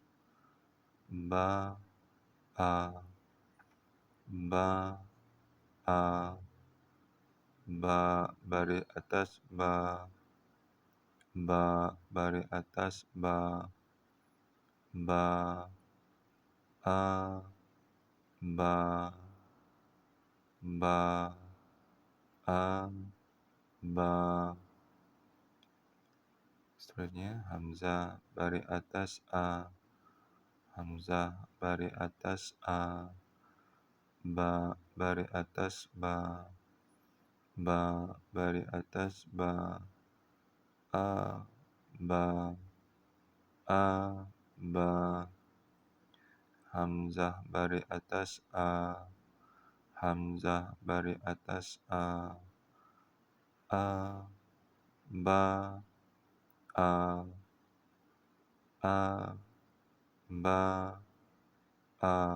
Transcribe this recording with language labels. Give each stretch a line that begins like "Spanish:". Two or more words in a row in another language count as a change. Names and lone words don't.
Malay: Ba A, Ba A, Ba baris atas Ba, Ba baris atas Ba, Ba A, Ba, Ba A, Ba. Seterusnya Hamzah baris atas A, Hamzah baris atas A, Ba baris atas Ba, Ba baris atas Ba, A, Ba, A, Ba. Hamzah baris atas A, Hamzah baris atas A, Ba, A, A, Ba, A.